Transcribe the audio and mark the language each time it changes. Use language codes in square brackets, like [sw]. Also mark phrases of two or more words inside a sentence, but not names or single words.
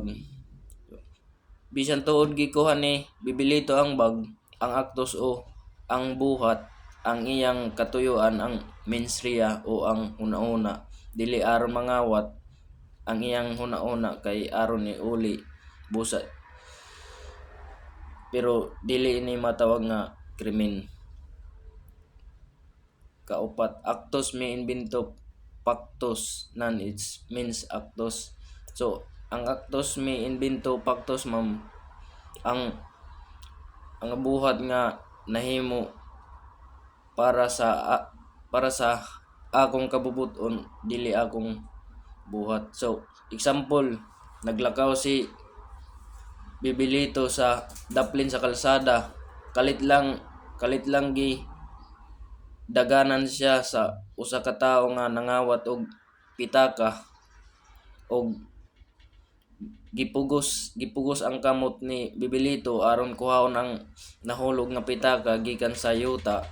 [ceb] Bisan tuod gikuha ni Bibilito ang bag, ang actus o ang buhat, ang iyang katuyuan, ang [la] mens rea [ceb] o ang huna-una, dili aron mangawat. Ang iyang huna-una kay aron ni uli busa, pero dili ini matawag nga krimen. Kaupat, [la] actus me invento pactus non [en] it means [la] actus. So ang actus me invento pactus, [ceb] ma'am, ang buhat nga nahimo para sa akong kabubuton, dili akong buhat. So example, naglakaw si Bibilito sa daplin sa kalsada, kalit lang gi daganan siya sa usa ka tawo nga nangawat og pitaka og gipugos ang kamot ni Bibilito aron kuhaon ang nahulog nga pitaka gikan sa yuta.